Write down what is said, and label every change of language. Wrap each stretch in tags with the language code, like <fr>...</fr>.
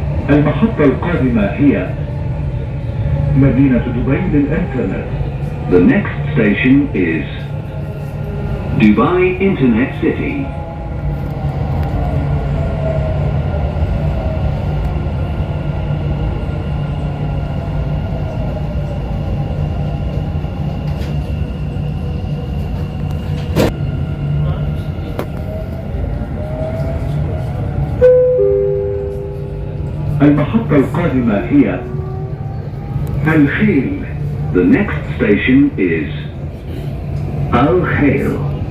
<ar>المحطة القادمة هي مدينة دبي للإنترنت.</ar> <en>The next station is Dubai Internet City.</en> <ar>المحطة القادمة هي الخيل.</ar> <en>The next station is Al Khail.</en>